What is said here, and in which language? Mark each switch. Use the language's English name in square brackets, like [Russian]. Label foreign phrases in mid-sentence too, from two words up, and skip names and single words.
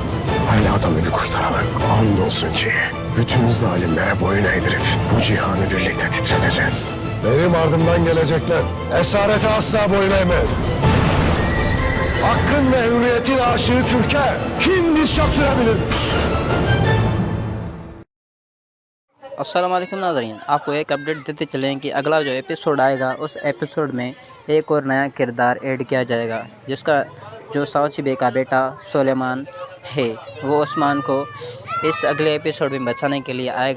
[Turkish] Hala da beni kurtaramam. Andolsun ki bütün zalimlere boyun eğdirip bu cihanı birlikte titreteceğiz. Benim ardımdan gelecekler esarete asla boyun eğmez. Hakkın ve hürriyetin aşığı Türk'e kim diz çöktürebilir? [Arabic] السلام عليكم [Hindi] नाज़रीन, आपको एक अपडेट देते चलें कि अगला जो एपिसोड आएगा उस एपिसोड में एक और नया किरदार ऐड किया जाएगा, जिसका जो साउची का बेटा सुलेमान है वो उस्मान को इस अगले एपिसोड में बचाने के लिए आएगा।